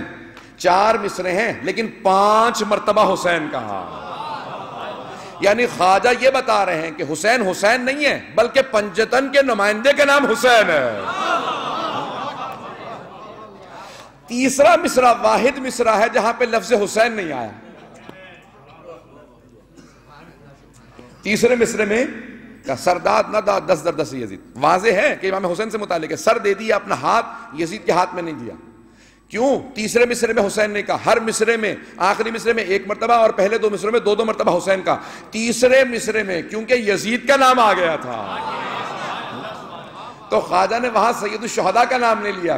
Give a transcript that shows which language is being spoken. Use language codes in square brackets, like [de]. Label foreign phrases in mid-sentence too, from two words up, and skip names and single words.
[ur] 4 مصرے ہیں لیکن 5 مرتبہ حسین کہا، یعنی خواجہ یہ بتا رہے ہیں کہ حسین حسین نہیں ہے بلکہ پنجتن کے نمائندے کا نام حسین ہے۔ تیسرا مصرع واحد مصرع ہے جہاں پہ لفظ حسین نہیں آیا۔ تیسرے مصرے میں [fa] سرداد نداد دست در دست یزید، [ur] واضح ہے کہ امام حسین سے متعلق ہے، سر دے دیا اپنا ہاتھ یزید کے ہاتھ میں نہیں دیا۔ کیوں؟ تیسرے مصرے میں حسین نے کہا، ہر مصرے میں آخری مصرے میں 1 مرتبہ اور پہلے 2 مصرے میں 2 مرتبہ حسین کا، تیسرے مصرے میں کیونکہ یزید کا نام آ گیا تھا، تو خواجہ نے وہاں سید الشہداء کا نام نہیں لیا.